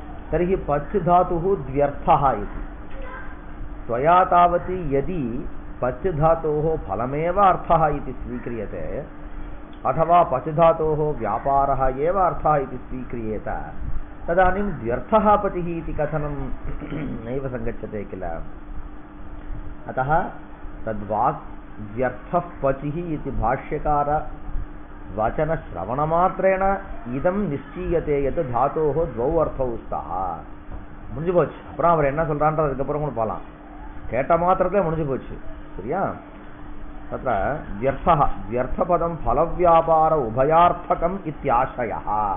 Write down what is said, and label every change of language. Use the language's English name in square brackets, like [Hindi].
[Sanskrit] तर्हि पच् धातुः द्व्यर्थः इति त्वया तावत् यदि पच् धातोः फलमेव अर्थः इति स्वीक्रियते अथवा पच् धातोः व्यापारः एव अर्थः इति स्वीक्रियेत तदानीं द्व्यर्थः पचिः इति कथनं नैव संगच्छते किल। अतः तद्वाक् द्व्यर्थः पचिः इति भाष्यकार वचनश्रवणमात्रेण इदं निश्चीयते यत् धातोः द्वौ अर्थौ स्तः। [Tamil] முடிஞ்சு போச்சு. அப்புறம் அவர் என்ன சொல்றான்றது அதுக்கப்புறம் கூட போகலாம். கேட்ட மாத்திரத்தில் முடிஞ்சு போச்சு. சரியா? [Sanskrit] तत्र द्व्यर्थः द्व्यर्थपदं फलव्यापार उभयार्थकम् इत्याशयः।